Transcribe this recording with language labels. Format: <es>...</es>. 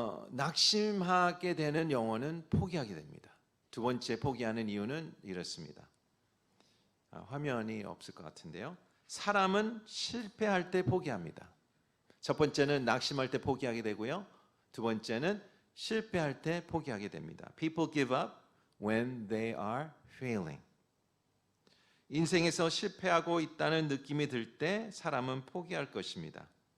<ko>낙심하게 되는 영혼은 포기하게 됩니다. 두 번째 포기하는 이유는 이렇습니다. 화면이 없을 것 같은데요. 사람은 실패할 때 포기합니다. 첫 번째는 낙심할 때 포기하게 되고요. 두 번째는 실패할 때 포기하게 됩니다.</ko> <en>People give up when they are failing.</en> <ko>인생에서 실패하고 있다는 느낌이 들 때 사람은 포기할 것입니다.</ko>